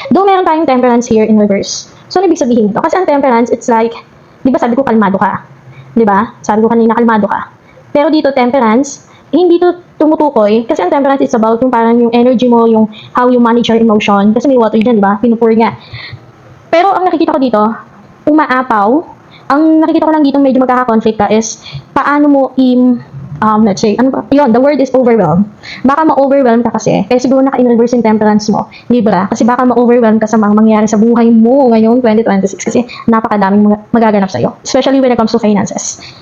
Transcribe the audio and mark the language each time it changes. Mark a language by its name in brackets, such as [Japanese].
[Filipino] Though meron tayong Temperance [English] here in reverse. [Filipino] So, ano ibig sabihin ito? Kasi ang Temperance, it's like, di ba sabi ko kalmado ka? Diba? Sabi ko kanina, kalmado ka. Pero dito, Temperance, hindi to tumutukoy. Kasi ang Temperance is about yung parang yung energy mo, yung [English] how you manage your emotion. [Filipino] Kasi may water dyan, diba? Pinupur nga. Pero ang nakikita ko dito, umaapaw. Ang nakikita ko lang dito medyo magkaka-conflict ka is, paano mo [English] let's say, [Filipino] ano ba? [English] Yun, the word is overwhelm. [Filipino] Baka ma-overwhelm ka kasi. Kaya siguro naka-in-reverse yung Temperance mo, Libra. Kasi baka ma-overwhelm ka sa mga mangyayari sa buhay mo ngayon, 2026. Kasi napakadaming magaganap sa'yo. [English] Especially when it comes to finances.